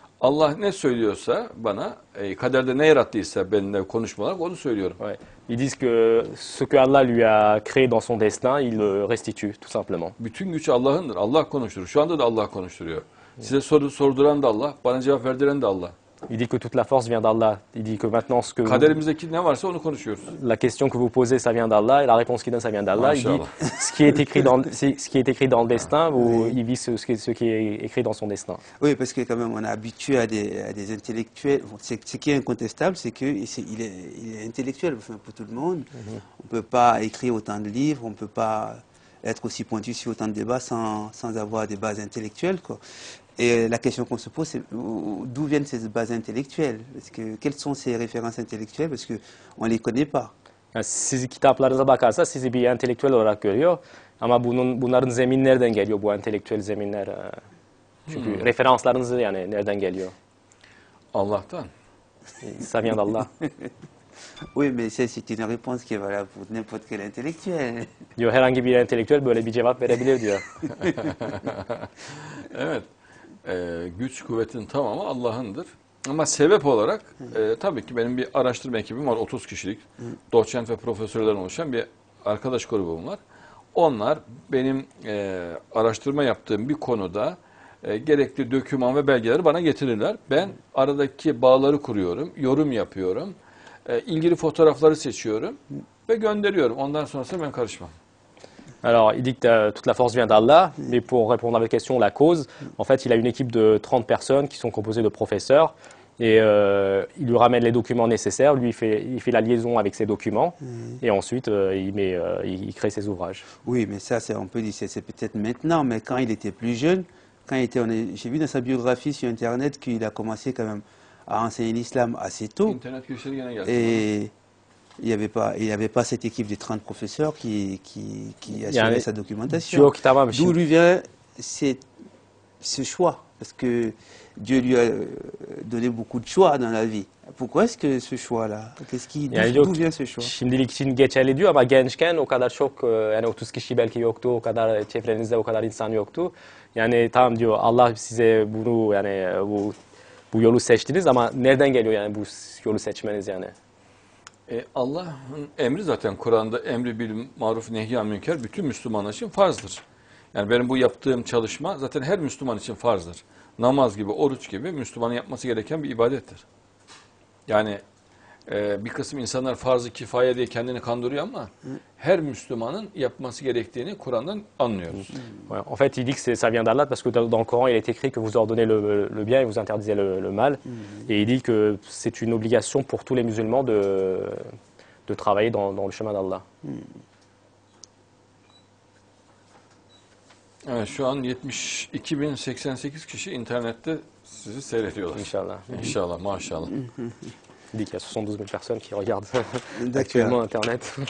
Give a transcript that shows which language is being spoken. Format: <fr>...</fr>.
<tr>Allah ne söylüyorsa bana, kaderde ne yarattıysa benimle konuşma olarak onu söylüyorum.</tr> <fr>Ouais. Ils disent que ce que Allah lui a créé dans son destin, il le restitue, tout simplement.</fr> <tr>Bütün güç Allah'ındır. Allah konuşturur. Şu anda da Allah konuşturuyor. Size soru sorduran da Allah, bana cevap verdiren de Allah.</tr> <fr>Il dit que toute la force vient d'Allah. Il dit que maintenant,</fr> <tr>Kaderimizdeki ne varsa onu konuşuyoruz.</tr> <fr>la question que vous posez, ça vient d'Allah, et la réponse qu'il donne, ça vient d'Allah. Il dit, ce qui est écrit dans le destin, il vit ce qui est écrit dans son destin. Oui, parce que quand même, on est habitué à des intellectuels. Ce qui est incontestable, c'est qu'il est intellectuel, enfin, pour tout le monde. On ne peut pas écrire autant de livres, on ne peut pas être aussi pointu sur autant de débats sans avoir des bases intellectuelles, quoi. Et la question qu'on se pose, c'est d'où viennent ces bases intellectuelles? Quelles sont ces références intellectuelles? Parce qu'on ne les connaît pas.</fr> <tr>Yani sizi kitaplarınıza bakarsa sizi bir entelektüel olarak görüyor. Ama bunların zemin nereden geliyor, bu entelektüel zeminler? Çünkü referanslarınız yani nereden geliyor? Allah'tan.</tr> <fr>Ça vient d'Allah. Oui, mais c'est une réponse qui est valable pour n'importe quel intellectuel.</fr> <tr>Diyor herhangi bir entelektüel böyle bir cevap verebilir diyor. Evet. Güç kuvvetin tamamı Allah'ındır. Ama sebep olarak tabii ki benim bir araştırma ekibim var. 30 kişilik doçent ve profesörlerden oluşan bir arkadaş grubum var. Onlar benim araştırma yaptığım bir konuda gerekli doküman ve belgeleri bana getirirler. Ben aradaki bağları kuruyorum, yorum yapıyorum, ilgili fotoğrafları seçiyorum ve gönderiyorum. Ondan sonrasında ben karışmam.</tr> <fr>Alors, il dit que toute la force vient d'Allah, mais pour répondre à votre question, la cause, en fait, il a une équipe de 30 personnes qui sont composées de professeurs, et il lui ramène les documents nécessaires, lui, il fait la liaison avec ces documents, et ensuite, il crée ses ouvrages. Oui, mais ça, on peut dire, c'est peut-être maintenant, mais quand il était plus jeune, j'ai vu dans sa biographie sur Internet qu'il a commencé quand même à enseigner l'islam assez tôt.</fr> <tr>İnternet girişleri gene gelsin.</tr> <fr>Et il n'y avait pas cette équipe de 30 professeurs qui assurait sa documentation.</fr> <tr>Diyor ki tamam</tr> <fr>D'où lui vient ce choix? Parce que Dieu lui a donné beaucoup de choix dans la vie. Pourquoi est-ce que ce choix-là? D'où vient ce choix?</fr> <tr>Şimdilik için geçerli diyor ama gençken o kadar çok, yani 30 kişi belki yoktu, o kadar çevrenizde o kadar insan yoktu. Yani tamam diyor, Allah size bunu, yani bu yolu seçtiniz ama nereden geliyor yani bu yolu seçmeniz yani? Allah'ın emri zaten Kur'an'da emri bil maruf nehyan münker bütün Müslümanlar için farzdır. Yani benim bu yaptığım çalışma zaten her Müslüman için farzdır. Namaz gibi, oruç gibi Müslümanın yapması gereken bir ibadettir. Yani bir kısım insanlar farz-ı kifaye diye kendini kandırıyor ama her Müslümanın yapması gerektiğini Kur'an'dan anlıyoruz.</tr> <fr>Ouais, en fait, il dit que ça vient d'Allah parce que dans le Coran, il est écrit que vous ordonnez le bien et vous interdisez le mal. Et il dit que c'est une obligation pour tous les musulmans de travailler dans le chemin d'Allah.</fr> <tr>Evet, şu an 72.088 kişi internette sizi seyrediyorlar.</tr> <fr>Inch'Allah.</fr> <tr>İnşallah, maşallah.</tr> <fr>Il dit qu'il y a 72 000 personnes qui regardent actuellement Internet.</fr>